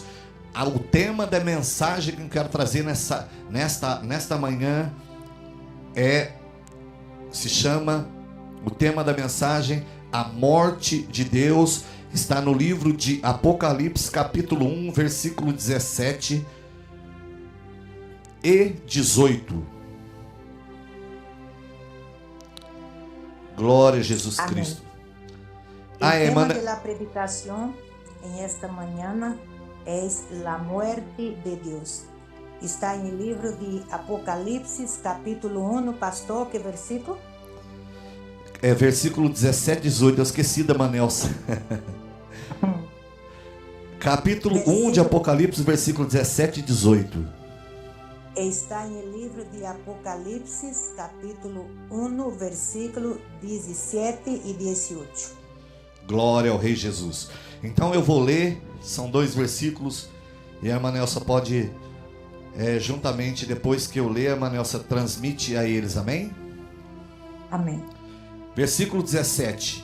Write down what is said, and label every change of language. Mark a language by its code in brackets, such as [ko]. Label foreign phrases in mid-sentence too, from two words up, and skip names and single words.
[pt] O tema da mensagem que eu quero trazer nesta manhã se chama, o tema da mensagem, a morte de Deus. Está no livro de Apocalipse, capítulo 1, versículo 17 e 18. Glória a Jesus Amém. Cristo. [es] El tema de la predicación en esta mañana es la muerte de Dios. Está en el libro de Apocalipsis, capítulo 1, pastor, ¿qué versículo? [pt] Versículo 17 e 18, eu esqueci da Manelsa. Capítulo 1 de Apocalipse, versículo 17 e 18. [es] Está en el libro de Apocalipsis, capítulo 1, versículo 17 e 18. [pt] Glória ao Rei Jesus. Então eu vou ler, são 2 versículos, e a Manelsa pode, juntamente, depois que eu ler, a Manelsa transmite a eles, amém? Amém. Versículo 17.